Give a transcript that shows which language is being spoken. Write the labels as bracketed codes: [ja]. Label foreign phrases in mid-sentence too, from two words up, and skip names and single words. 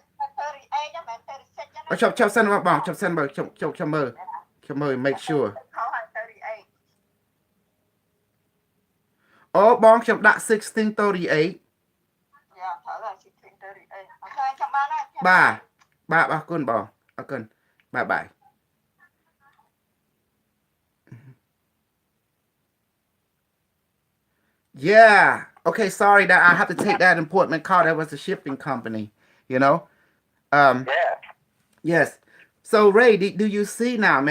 [km] ជប់សិនបងជប់សិនបើខ្ញុំមើល [en] make sure [km] អូបងខ្ញុំដាក់1638បាទអរគុណបងអរគុណបាយ Yeah. [en] Okay, sorry that I have to take that important call. That was a shipping company, Yeah. Yes. So Ray, do you see now, man?